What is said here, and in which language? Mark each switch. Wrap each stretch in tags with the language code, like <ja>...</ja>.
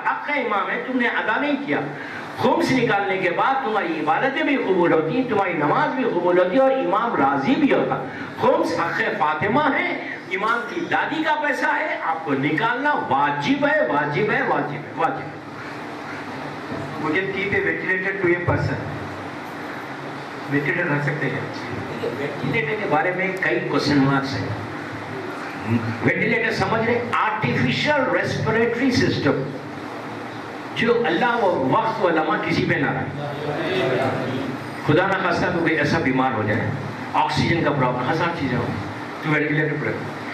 <ur>حق ہے امام ہے، تم نے ادا نہیں کیا. خمس نکالنے کے بعد تمہاری عبادتیں بھی قبول ہوتی ہیں، تمہاری نماز بھی قبول ہوتی ہے اور امام راضی بھی ہوتا. خمس حق فاطمہ ہے، امام کی دادی کا پیسہ ہے، آپ کو نکالنا واجب ہے، واجب ہے، واجب ہے، واجب ہے.</ur> <en>We can keep a ventilator to a person.</en> <ur>Ventilator رکھ سکتے ہیں. وینٹیلیٹر کے بارے میں کئی کوشچن مارکس ہیں. وینٹیلیٹر سمجھ رہے؟ آرٹیفیشل ریسپریٹری سسٹم جو اللہ و وقت و لمحہ کسی پہ نہ رہے. خدا نہ خواستہ تو کوئی ایسا بیمار ہو جائے، آکسیجن کا پرابلم، 1000 چیزیں ہوں تو وینٹیلیٹر پہ رکھو.</ur>